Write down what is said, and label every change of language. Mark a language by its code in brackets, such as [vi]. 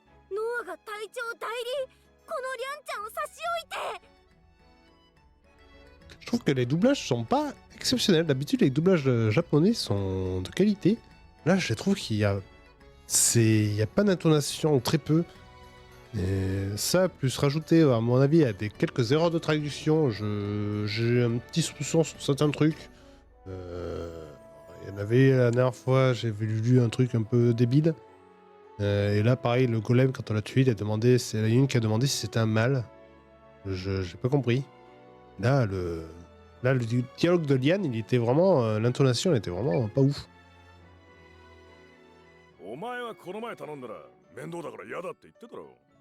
[ja] ノアが隊長代理、このリャンちゃんを差し置いて。 [fr] Je trouve que les doublages sont pas exceptionnels. D'habitude, les doublages japonais sont de qualité. Là, je trouve qu'il y a... Il y a pas d'intonation, très peu. Et ça, plus rajouter, à mon avis, à quelques erreurs de traduction, j'ai un petit soupçon sur certains trucs. Il y en avait la dernière fois, j'avais lu un truc un peu débile. Et là, pareil, le golem, quand on l'a tué, c'est la une qui a demandé si c'était un mâle. J'ai pas compris. Là, le dialogue de Liane, il était vraiment... l'intonation, elle était vraiment pas ouf. [ja] お前はこの前頼んだら面倒だから嫌だって言ってたろ。